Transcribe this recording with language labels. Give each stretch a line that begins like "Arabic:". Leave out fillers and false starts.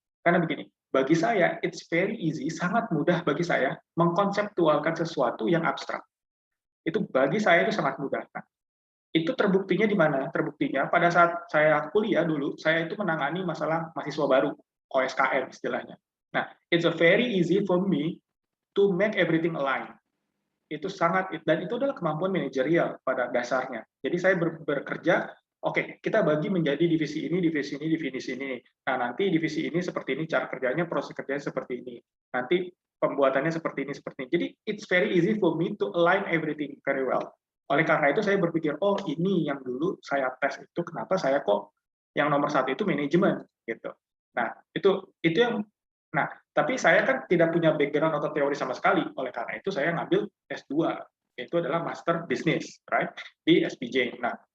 Indonesian: Karena begini, bagi saya
English: it's very easy,
Indonesian: sangat mudah bagi saya mengkonseptualkan sesuatu yang abstrak. Itu bagi saya itu sangat mudah. Nah, itu terbuktinya di mana? Terbuktinya pada saat saya kuliah dulu, saya itu menangani masalah mahasiswa baru, OSKM istilahnya.
English: Nah, it's a very easy for me to make everything align.
Indonesian: Itu sangat, dan itu adalah kemampuan manajerial pada dasarnya. Jadi saya bekerja, oke, kita bagi menjadi divisi ini, divisi ini, divisi ini. Nah, nanti divisi ini seperti ini, cara kerjanya, proses kerjanya seperti ini. Nanti pembuatannya seperti ini, seperti ini.
English: Jadi, it's very easy for me to align everything very well.
Indonesian: Oleh karena itu, saya berpikir, oh ini yang dulu saya tes itu, kenapa saya kok yang nomor 1 itu manajemen, gitu. Nah, itu yang. Nah, tapi saya kan tidak punya background atau teori sama sekali. Oleh karena itu saya ngambil S2, yaitu adalah Master Business, right? Di SPJ. Nah,